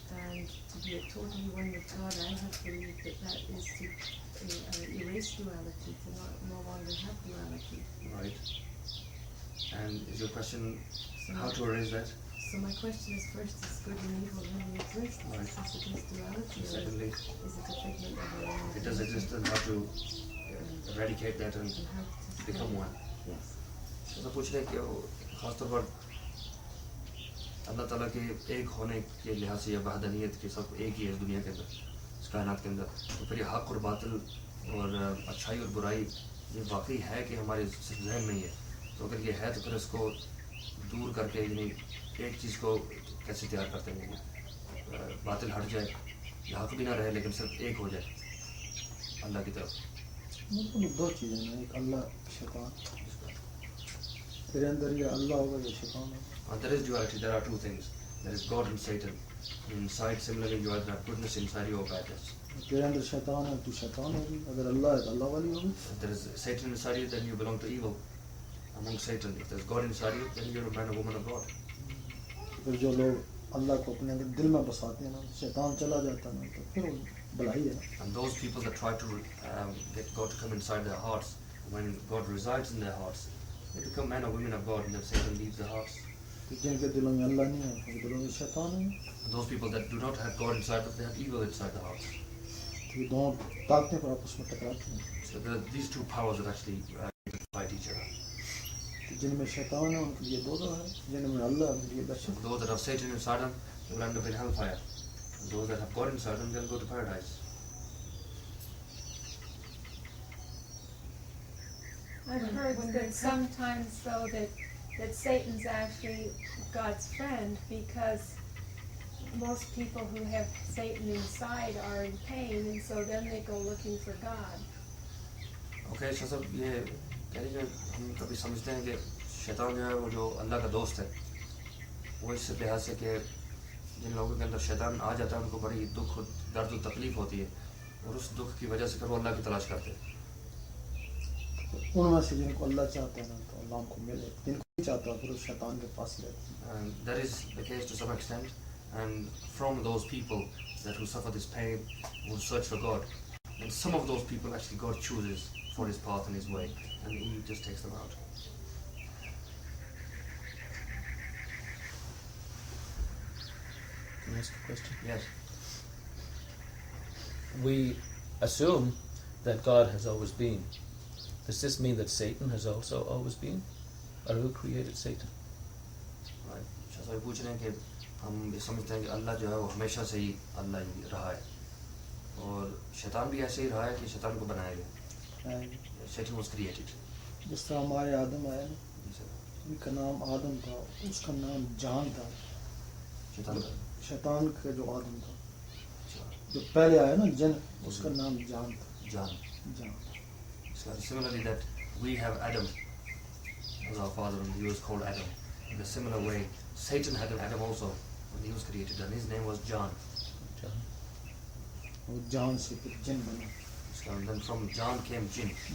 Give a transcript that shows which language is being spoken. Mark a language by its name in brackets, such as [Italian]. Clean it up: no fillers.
[English] And to be totally one with God, I have believed that is to erase duality, to no longer have duality. Right. And is your question how to erase that? So my question is, first, is good and evil really exist? Right. Since it is duality, Secondly, is it a figment of our own? it does exist, and how to eradicate that and And how to become one. Yes. [Hindi] तो पूछ रहे कि खासतौर पर अल्लाह ताला के एक होने के लिहाज से या वहदानियत के सब एक ही है इस दुनिया के अंदर, इस कायनात के अंदर, तो फिर ये हक और बातिल और अच्छाई और बुराई ये वाकई है कि हमारे जहन में ही है. तो अगर ये है तो फिर इसको दूर करके यानी एक चीज़ को कैसे तैयार करते हैं, बातिल हट जाए या हक भी ना रहे लेकिन सिर्फ एक हो जाए अल्लाह की तरफ. मतलब दो चीज़ें हैं, एक अल्लाह शैतान. तेरे अंदर ये अल्लाह होगा ये शैतान होगा. [English] There is duality. There are two things. There is God and Satan. Inside, similarly, you either have goodness inside you or badness. [Hindi] तेरे अंदर शैतान है, तू शैतान होगी. अगर अल्लाह है तो अल्लाह वाली होगी. [English] If there is Satan inside you, then you belong to evil. Among Satan, if there is God inside you, then you're a man or woman of God. [Hindi] फिर जो लोग अल्लाह को अपने अंदर दिल में बसाते हैं ना, शैतान चला जाता है ना, तो फिर वो भलाई है. [English] And those people that try to get God to come inside their hearts, when God resides in their hearts, they become men or women of God, and then Satan leaves their hearts. [Hindi] जिनके दिलों में अल्लाह नहीं है, उनके दिलों में शैतान है. [English] And those people that do not have God inside, but they have evil inside the hearts. [Hindi] तो ये दोनों ताकतें पर आपस में टकराती हैं. [English] So there are these two powers that actually fight each other. [Hindi] जिनमें शैतान है उनके लिए दोज़ख है, जिनमें अल्लाह है उनके लिए बख्शिश. [English] Those that have Satan inside them, they will end up in hellfire. And those that have God inside them, they'll go to paradise. I've heard that sometimes though that Satan's actually God's friend, because most people who have Satan inside are in pain, and so then they go looking for God. Okay, so [Hindi] सब ये कह रही है हम कभी समझते हैं कि शैतान जो है वो जो अल्लाह का दोस्त है, वो इस लिहाज से कि जिन लोगों के अंदर शैतान आ जाता है उनको बड़ी दुख दर्द और तकलीफ होती है, और उस दुख की वजह से फिर वो अल्लाह की तलाश करते हैं. उनमें से जिनको अल्लाह चाहते हैं ना तो अल्लाह उनको मिले, जिनको नहीं चाहता फिर उस शैतान के पास ही रहते हैं. [English] And that is the case to some extent, and from those people that who suffer this pain, who search for God, and some of those people actually God chooses for His path and His way, and He just takes them out. Can I ask a question? Yes. We assume that God has always been. Does this mean that Satan has also always been? Or who created Satan? Right. [Hindi] शायद पूछ रहे हैं कि हम ये समझते हैं कि अल्लाह जो है वो हमेशा से ही अल्लाह ही रहा है, और शैतान भी ऐसे ही रहा है कि शैतान को बनाया गया. [English] Satan was created. [Hindi] जिस तरह हमारे आदम आया ना, उनका नाम आदम था, उसका नाम जान था. शैतान का जो आदम था, जो पहले आया ना जन, उसका नाम जान था. [English] Jan. [Hindi] जान. [English] So similarly that we have Adam as our father, and he was called Adam. In a similar way, Satan had an Adam also when he was created, and his name was John. John. [Hindi] वो जान से फिर जिन बना. [English] So and then from John came Jinn.